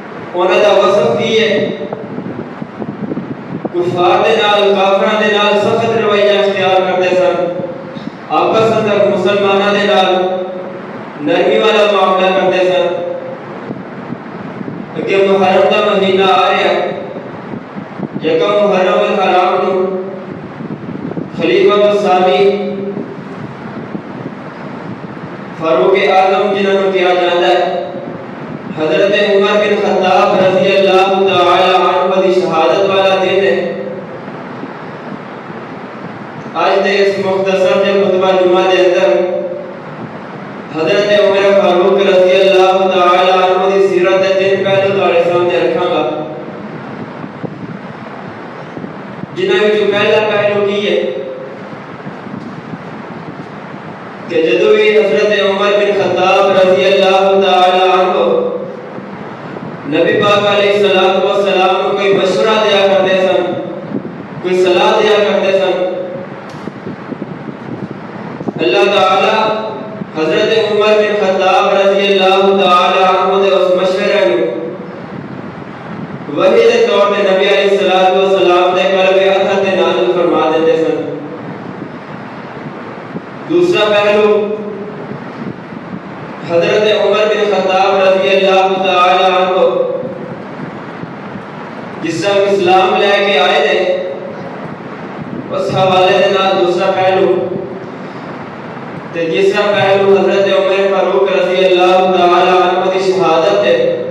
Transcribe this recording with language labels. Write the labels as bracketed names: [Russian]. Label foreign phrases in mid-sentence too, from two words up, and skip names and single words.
[Punjabi] انہاں دا وصف کی ہے کفار دے نال کافراں دے نال سخت رویہ اختیار کرتے سن آپس اندر مسلماناں دے نال نرمی والا معاملہ کرتے سن کہ محرم دا مہینہ آ رہا ہے یکم محرم الحرام نو خلیفہ الثانی فاروق اعظم جنہاں نو کیا جاتا ہے حضرت عمر بن خطاب [Arabic] رضی اللہ تعالی عنہ [Punjabi] دی شہادت والا دن ہے آج دے اس مختصر دے خطبہ جمعہ دے اندر حضرت عمر فاروق [Arabic] رضی اللہ تعالی عنہ [Punjabi] دی سیرت دے تین پہلو تہاڈے سامنے رکھاں گا جنہاں وچوں پہلا پہلو کی ہے کہ جدوں بھی حضرت عمر بن خطاب [Arabic] رضی اللہ تعالی عنہ [Punjabi] نبی پاک [Arabic] علیہ الصلوۃ والسلام [Punjabi] کو کوئی مشورہ دیا کرتے سن کوئی صلاح دیا کرتے سن اللہ تعالی حضرت عمر بن خطاب [Arabic] رضی اللہ تعالی عنہ [Punjabi] دے اس مشورے نو وحی دے طور تے نبی [Arabic] علیہ الصلوۃ والسلام [Punjabi] دے قلب اطہر تے نازل فرما دیندے سن دوسرا پہلو حضرت عمر بن خطاب [Arabic] رضی اللہ تعالی عنہ [Urdu] جس طرح اسلام لے کے آئے تھے [Punjabi] اس حوالے دے نال دوسرا پہلو تے تیسرا پہلو حضرت عمر فاروق [Arabic] رضی اللہ تعالی عنہ [Punjabi] دی شہادت ہے